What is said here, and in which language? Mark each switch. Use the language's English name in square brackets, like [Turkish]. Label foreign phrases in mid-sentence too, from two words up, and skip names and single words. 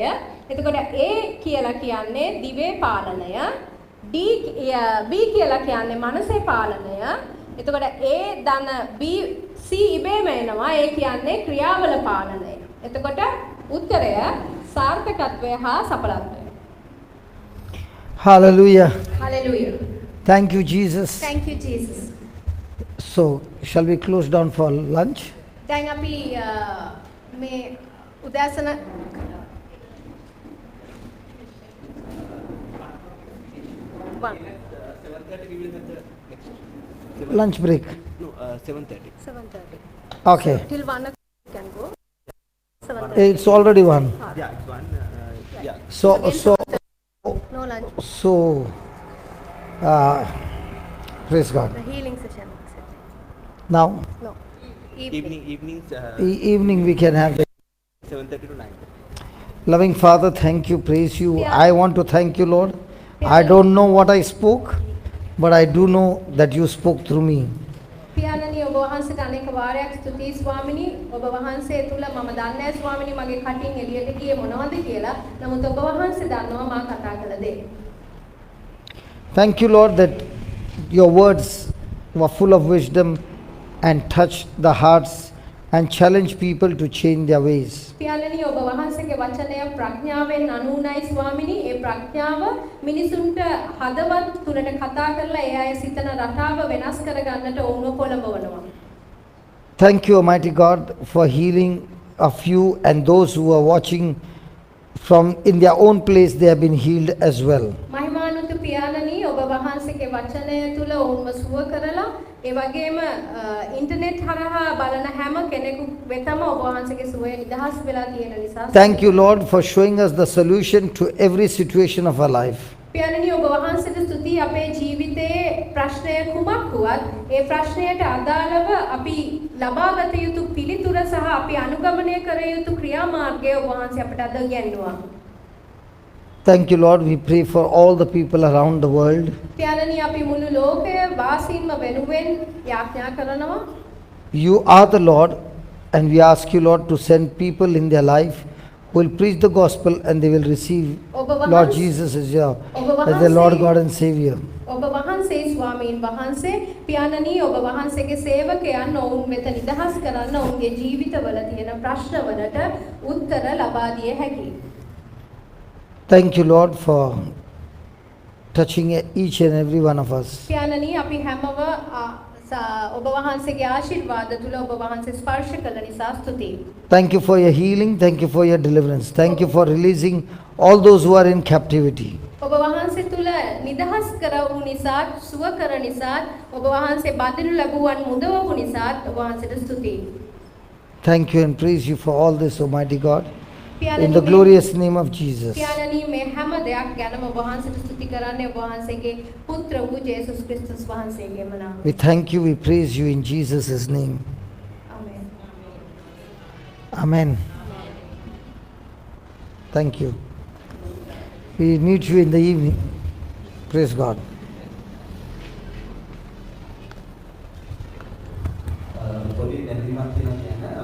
[Sinhala] එතකොට A කියලා කියන්නේ දිවේ පාලනය. B කියලා කියන්නේ මනසේ පාලනය. එතකොට A ධන B C ඉබේම එනවා. ඒ කියන්නේ ක්‍රියාවල පාලනය. එතකොට උත්තරය සාර්ථකත්වය හා සඵලත්වය. [English] Hallelujah. Hallelujah. Thank you, Jesus. Thank you Jesus. So, shall we close down for lunch? [Sinhala] දැන් අපි මේ උදෑසන [English] Lunch break. No, 7:30. 7:30. Okay. Till 1 o'clock you can go. 7:30. It's already one. Yeah, it's one. Yeah. So, No lunch. praise God. The healing session. Now, No. Evenings. evening we can have the 7:30 to 9. loving Father, thank you, praise you. I want to thank you, Lord. I don't know what I spoke, but I do know that you spoke through me. [Sinhala] පියාණනි ඔබ වහන්සේට අනේක වාරයක් ස්තුතියි ස්වාමිනී. ඔබ වහන්සේ තුල මම දන්නේ ස්වාමිනී මගේ කටින් එළියට ගියේ මොනවද කියලා. නමුත් ඔබ වහන්සේ දන්නවා මා කතා කළ දේ. [English] Thank you, Lord, that your words were full of wisdom and touched the hearts and challenged people to change their ways. [Sinhala] පියාණනි ඔබ වහන්සේගේ වචනය ප්‍රඥාවෙන් අනුුණයි ස්වාමිනී. ඒ ප්‍රඥාව මිනිසුන්ට හදවත් තුලට කතා කරලා ඒ අය සිතන රටාව වෙනස් කරගන්නට ඔවුන්ව පොළඹවනවා. [English] Thank you, Almighty God, for healing a few, and those who are watching from in their own place, they have been healed as well. [Sinhala] මහිමානුතු පියාණනි ඔබ වහන්සේගේ වචනය තුල ඔවුන්ව සුව කරලා ඒ වගේම ඉන්ටර්නෙට් හරහා බලන හැම කෙනෙකු වෙතම ඔබ වහන්සේගේ සුවය නිදහස් වෙලා තියෙන නිසා [English] Thank you, Lord, for showing us the solution to every situation of our life. [Sinhala] පියාණනි ඔබ වහන්සේට ස්තුතියි අපේ ජීවිතයේ ප්‍රශ්නය කුමක් වුවත් ඒ ප්‍රශ්නයට අදාළව අපි ලබාගත යුතු පිළිතුර සහ අපි අනුගමනය කර යුතු ක්‍රියාමාර්ගය ඔබ වහන්සේ අපට අද ඉගැන්වුවා. [English] Thank you, Lord. We pray for all the people around the world. [Sinhala] පියාණනි අපි මුළු ලෝකයේ වාසීන්ම වෙනුවෙන් යාඥා කරනවා. [English] You are the Lord, and we ask you, Lord, to send people in their life who will preach the gospel and they will receive Lord Jesus as their Lord God and Savior. [Sinhala] ඔබ වහන්සේ ස්වාමීන් වහන්සේ පියාණනි ඔබ වහන්සේගේ සේවකයන් ඔවුන් වෙත නිදහස් කරන්න ඔවුන්ගේ ජීවිතවල තියෙන ප්‍රශ්නවලට උත්තර ලබා දිය හැකියි. [English] Thank you, Lord, for touching each and every one of us. [Sinhala] පියාණනි අපි හැමව ඔබ වහන්සේගේ ආශිර්වාද තුල ඔබ වහන්සේ ස්පර්ශ කළ නිසා ස්තුතියි. [English] Thank you for your healing. Thank you for your deliverance. Thank you for releasing all those who are in captivity. [Sinhala] ඔබ වහන්සේ තුල නිදහස් කරවු නිසා සුව කර නිසා ඔබ වහන්සේ බඳිනු ලැබුවන් මුදවපු නිසා ඔබ වහන්සේට ස්තුතියි. [English] Thank you and praise you for all this, Almighty God. In [Sinhala] පියාණනි [English] the glorious name of Jesus. [Sinhala] පියාණනි මේ හැම දෙයක් ගැනම ඔබ වහන්සේට ස්තුති කරන්නේ ඔබ වහන්සේගේ පුත්‍ර වූ ජේසුස් ක්‍රිස්තුස් වහන්සේගේම නාමයෙන්. [English] We thank you, we praise you in Jesus' name. [Sinhala] ආමේන්. [English] Amen. Thank you. We meet you in the evening. Praise God. [Sinhala] පොඩි නැතිවක් තියෙනවා